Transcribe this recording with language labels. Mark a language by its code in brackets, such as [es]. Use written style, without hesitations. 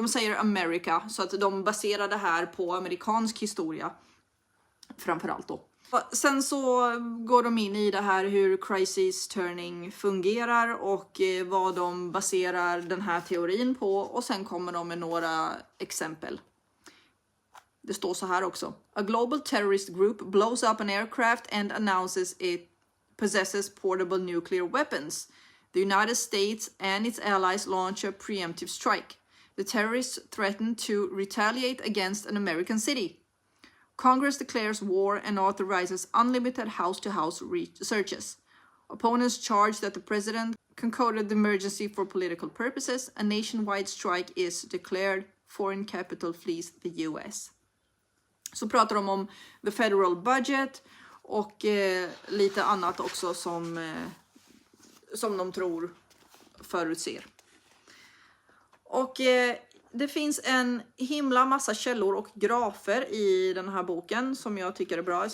[sv] De säger America, så att de baserar det här på amerikansk historia framförallt då. Sen så går de in i det här hur crisis turning fungerar och vad de baserar den här teorin på, och sen kommer de med några exempel. Det står så här också. [en] A global terrorist group blows up an aircraft and announces it possesses portable nuclear weapons. The United States and its allies launch a preemptive strike. The terrorists threaten to retaliate against an American city. Congress declares war and authorizes unlimited house-to-house searches. Opponents charge that the president concocted the emergency for political purposes. A nationwide strike is declared. Foreign capital flees the US. [sv] Så pratar de om the federal budget och lite annat också som de tror förutser. Och det finns en himla massa källor och grafer i den här boken som jag tycker är bra.